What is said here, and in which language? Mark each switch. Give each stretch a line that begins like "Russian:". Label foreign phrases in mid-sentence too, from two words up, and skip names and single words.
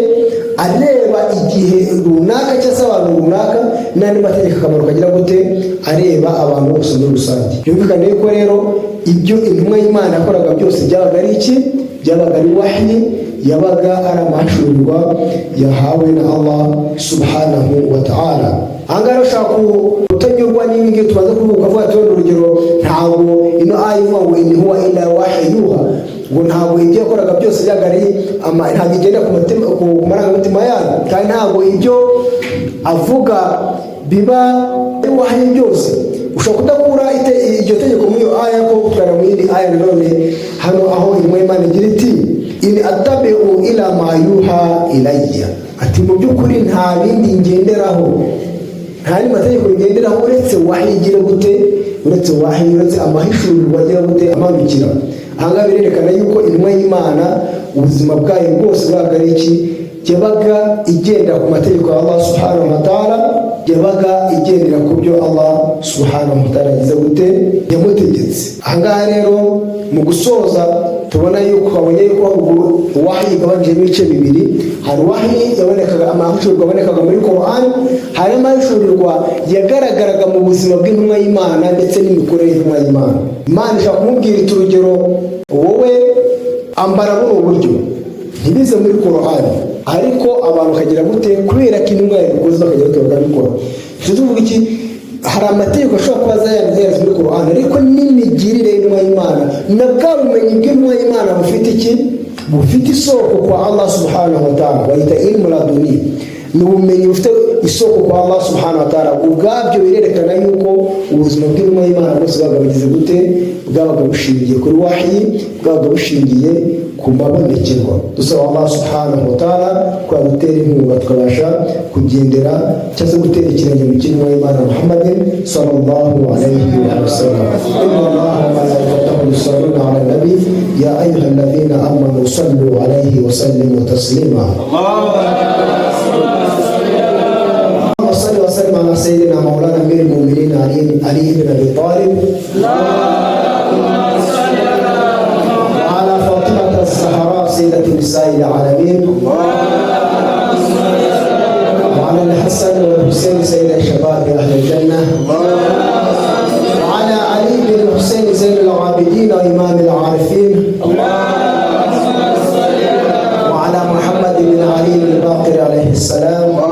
Kinyarwanda: Areba igihe runaka cyangwa abantu runaka, n'andi mategeko akamanuka agira gute? Areba abantu bose muri rusange. Byumvikane yuko rero ibyo intumwa y'Imana yakoraga byose byabaga ari iki? Byabaga ari wahyi, yabaga ari amahishurirwa yahawe na Allah
Arabic: سبحانه وتعالى.
Kinyarwanda: Aha ngaha ushaka kutanyurwa n'ibi ngibi tumaze kuvuga, ukavuga ati urugero ntabwo ino aya ivuga ngo
Arabic: إن هو إلا وحيها,
Kinyarwanda: ngo ntabwo ibyo yakoraga byose byaga ari ntabwo igenda ku marangamutima yayo, kandi ntabwo ibyo avuga biba ari wahyi byose. Ushobora kudakura iryo tegeko muri iyo aya ko gutwara mu yindi aya nanone hano aho intumwa y'Imana igira iti
Arabic: إن أتبع إلا ما يوحى إلي,
Kinyarwanda: ati mu by'ukuri nta bindi ngenderaho, nta ni mategeko ngenderaho uretse wahyi igira gute? Uretse wahyi, uretse amahishurirwa agira gute? Amanukira. Aha ngaha birerekana yuko intumwa y'Imana ubuzima bwayo bwose bwabaga ari iki? Yabaga igenda ku mategeko ya Allah
Arabic: سبحانه وتعالى,
Kinyarwanda: yabaga igendera ku byo Allah
Arabic: سبحانه وتعالى
Kinyarwanda: yagize gute? Yamutegetse. Aha ngaha rero mu gusoza tubona yuko abonye yuko wahyi igabanijemo ibice bibiri. Hari wahyi yabonekaga, amahishurirwa yabonekaga muri Quran, hari amahishurirwa yagaragaraga mu buzima bw'intumwa y'Imana ndetse n'imikorere y'intumwa y'Imana. Imana ishaka kumubwira iti urugero, wowe ambara buno buryo, ntibize muri Quran, ariko abantu bakagira gute? Kubera ko intumwa yabikoze bakagira gute? Bakabikora. Tuvuga iki? Hari amategeko ashobora kuba azayanditse muri Quran, ariko n'imigirire y'intumwa y'Imana na bwa bumenyi bw'intumwa y'Imana bufite iki? Bufite isoko kwa Allah
Arabic: سبحانه وتعالى.
Kinyarwanda: Bayita
Arabic: علم لدني,
Kinyarwanda: ni ubumenyi bufite isoko kwa Allah
Arabic: سبحانه وتعالى.
Kinyarwanda: Ubwabyo birerekana yuko ubuzima bw'intumwa y'Imana bwose bwabaga bugize gute? Bwabaga bushingiye kuri wahyi, bwabaga bushingiye ku mabonekerwa. Dusaba Allah
Arabic: سبحانه وتعالى
Kinyarwanda: ko yadutera inkunga tukabasha kugendera cyangwa se gutera ikirenge mu cy'intumwa y'Imana Muhammadin
Arabic: صلى الله عليه وسلم. إن الله وملائكته يصلون على النبي يا أيها الذين آمنوا صلوا عليه وسلموا تسليما. اللهم صل وسلم على سيدنا مولانا أمير المؤمنين علي بن أبي طالب سيدة النساء العالمين وعلى الحسن والحسين سيد الشباب أهل الجنة وعلى علي بن الحسين زين العابدين وإمام العارفين وعلى محمد بن علي الباقر عليه السلام